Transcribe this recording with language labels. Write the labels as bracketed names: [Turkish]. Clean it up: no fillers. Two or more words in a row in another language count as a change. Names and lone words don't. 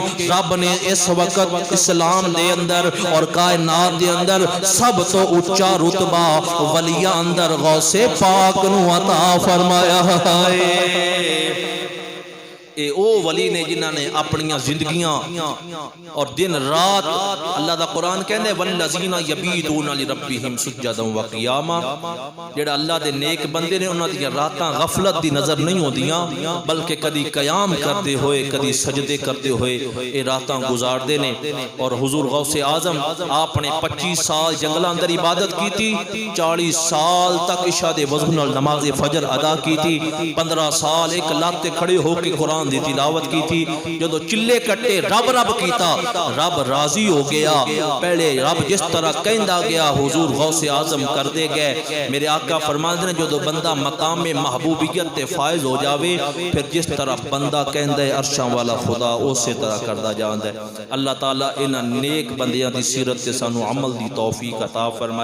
[Punjabi] رب نے اس وقت اسلام دے اندر اور کائنات دے اندر سب تو اونچا رتبہ ولیاں اندر غوث پاک نو عطا فرمایا ہے اے او ولی نے جنہاں نے اپنی زندگیاں اور دن رات اللہ دا قرآن کہندے [Arabic] والذین یبیتون لربہم سجدا [Punjabi] وقیاما جڑا اللہ دے نیک بندے نے انہاں دی راتاں غفلت دی نظر نہیں ہوندیاں بلکہ کدی قیام کرتے ہوئے کدی سجدے کرتے ہوئے اے راتاں گزار دے نے اور حضور غوث اعظم آپ نے 25 سال جنگلاں اندر عبادت کی تھی 40 سال تک عشاء دے وضو نال نماز فجر ادا کی تھی 15 سال ایک لات تے کھڑے ہو کے قرآن دی تلاوت کی تھی جدو چلے کٹے رب رب کیتا رب راضی ہو گیا پہلے رب جس طرح کہندا گیا حضور غوث اعظم کر دے گئے میرے آقا فرماندے نے جدو بندہ مقام محبوبیت تے فائز ہو جاوے پھر جس طرح بندہ کہندا ہے عرشاں والا خدا اسی طرح کردا جاندا ہے اللہ تعالیٰ انہاں نیک بندیاں دی سیرت تے سانو عمل دی توفیق عطا فرمائے